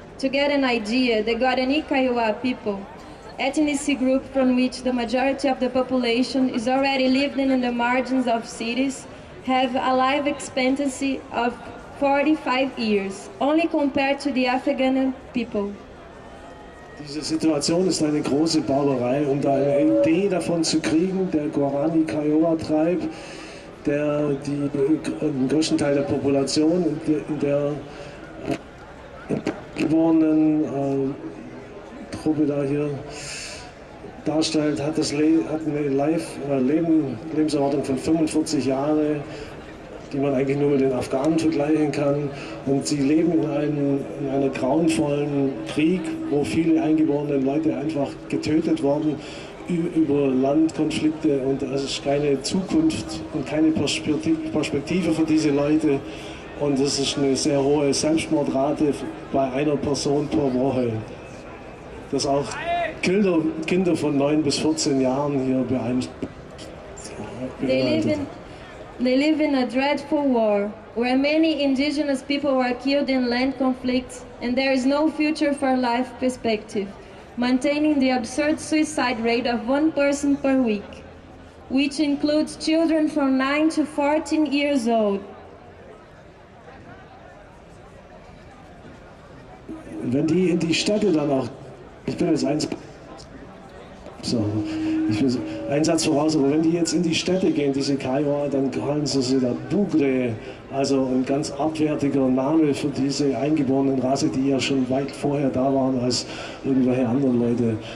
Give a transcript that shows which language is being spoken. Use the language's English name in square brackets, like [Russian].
[English] To get an idea, the Guarani Kaiowá people, ethnic group from which the majority of the population is already living in the margins of cities, have a life expectancy of 45 years, only compared to the Afghan people. [German] Diese Situation ist eine große Barbarei, um da eine Idee davon zu kriegen, der Guarani Kiowa-Tribe, der den größten Teil der Population in der geborenen Truppe da hier darstellt, hat eine Lebenserwartung von 45 Jahren, die man eigentlich nur mit den Afghanen vergleichen kann. Und sie leben in einem grauenvollen Krieg, wo viele eingeborene Leute einfach getötet wurden über Landkonflikte. Und es ist keine Zukunft und keine Perspektive für diese Leute. Und es ist eine sehr hohe Selbstmordrate bei einer Person pro Woche. Das auch Kinder von 9 bis 14 Jahren hier beeinflusst. [English] They live in a dreadful war, where many indigenous people are killed in land conflicts and there is no future for life perspective, maintaining the absurd suicide rate of 1 person per week, which includes children from 9 to 14 years old. [German] Wenn die in die Städte dann auch, ich bin jetzt ein Satz voraus, aber wenn die jetzt in die Städte gehen, diese Kiowa, dann callen sie da Bugre, also ein ganz abwertiger Name für diese eingeborenen Rasse, die ja schon weit vorher da waren als irgendwelche anderen Leute.